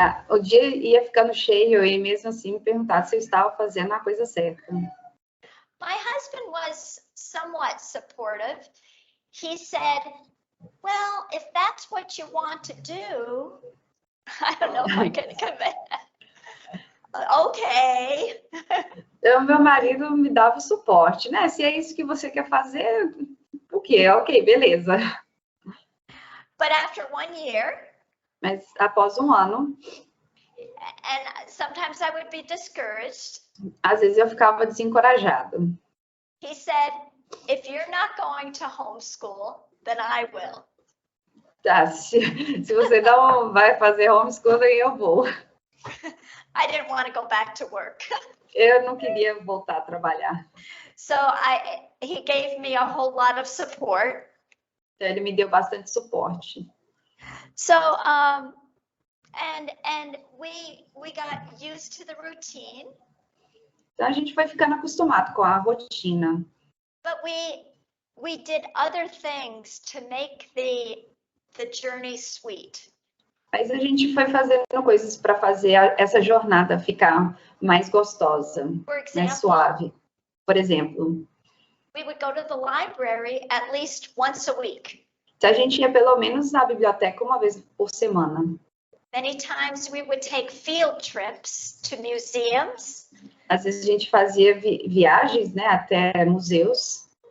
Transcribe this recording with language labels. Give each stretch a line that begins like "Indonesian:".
Portuguese: O dia ia ficando cheio e mesmo assim me perguntava se eu estava fazendo a coisa certa.
English: My husband was somewhat supportive. He said, well, if that's what you want to do, I don't know if I can commit. Okay.
Portuguese: Então, meu marido me dava o suporte, né? Se é isso que você quer fazer, o quê? Ok, beleza.
English: But after 1 year,
Portuguese: mas após 1 ano,
English: and sometimes I would be discouraged.
Portuguese: Às vezes eu ficava desencorajado.
English: He said, if you're not going to homeschool, then I will.
Portuguese: Tá, se você não vai fazer homeschooling, eu vou.
English: I didn't want to go back to work.
Portuguese: Eu não queria voltar a trabalhar.
English: So he gave me a whole lot of support.
Portuguese: Então, ele me deu bastante suporte.
English: So and we got used to the routine.
Portuguese: Então a gente foi ficando acostumado com a rotina.
English: But we did other things to make the journey sweet.
Portuguese: Mas a gente foi fazendo coisas para fazer essa jornada ficar mais gostosa, mais suave. Por exemplo,
English: we would go to the library at least once a week.
Portuguese: Então a gente ia pelo menos na biblioteca uma vez por semana.
English: Many times we would take field trips to museums.
Portuguese: Às vezes a gente fazia viagens, né, até museus.